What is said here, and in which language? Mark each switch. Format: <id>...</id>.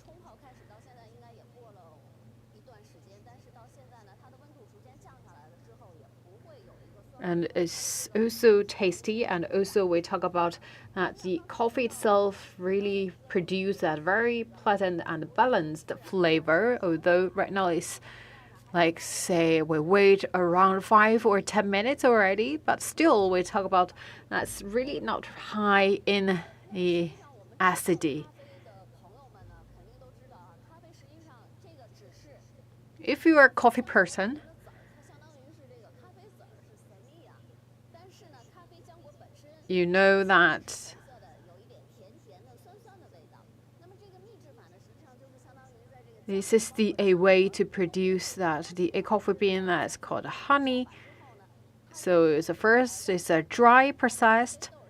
<zh>冲泡开始到现在应该也过了一段时间，但是到现在呢，它的温度逐渐降下来了之后，也不会有一个酸。</zh> <en>And it's also tasty, and also we talk about that the coffee itself really produce that very pleasant and balanced flavor, although right now it's like, say, we wait around 5 or 10 minutes already, but still we talk about that's really not high in the acidity.</en> <zh>的朋友们呢，肯定都知道啊，咖啡实际上这个只是</zh> <en>If you are a coffee person,</en> <zh>它相当于是这个咖啡籽儿是 semilla，但是呢，咖啡浆果本身</zh> <en>you know that</en> <zh>色的有一点甜甜的、酸酸的味道。那么这个秘制法呢，实际上就是相当于在这个</zh> <en>this is a way to produce a coffee bean that's called honey. So the first is a dry processed,</en>